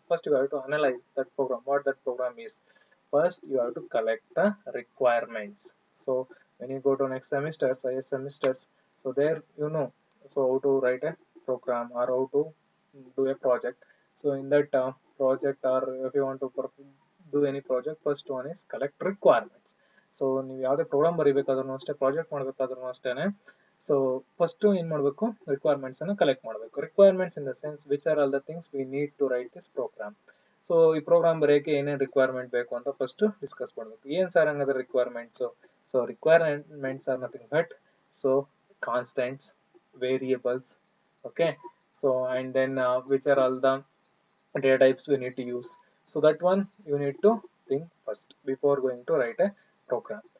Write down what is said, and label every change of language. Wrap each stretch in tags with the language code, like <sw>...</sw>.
<en>First you have to analyze that program, what that program is. First you have to collect the requirements. So when you go to next semesters, IS semesters, so there you know, so how to write a program or how to do a project. So in that project, or if you want to do any project, first one is collect requirements.</en> <kn>So ನೀವು ಯಾವುದೇ program ಬರೀಬೇಕಾದ್ರೂ ಅಷ್ಟೇ, project ಮಾಡಬೇಕಾದ್ರೂ ಅಷ್ಟೇನೆ, so first ಏನ್ ಮಾಡಬೇಕು, requirements ಅನ್ನು collect ಮಾಡಬೇಕು.</kn> <en>Requirements in the sense which are all the things we need to write this program.</en> <kn>So ಈ program ಬರೆಯಕ್ಕೆ ಏನೇನು ರಿಕ್ವೈರ್ಮೆಂಟ್ ಬೇಕು ಅಂತ ಫಸ್ಟ್ ಡಿಸ್ಕಸ್ ಮಾಡಬೇಕು. ಏನ್ ಸರ್ ಹಂಗಾದ್ರೆ requirements?</kn> <en>So requirements are nothing but so constants, variables, okay, so and then which are all the data types we need to use. So that one you need to think first before going to write a program.</en>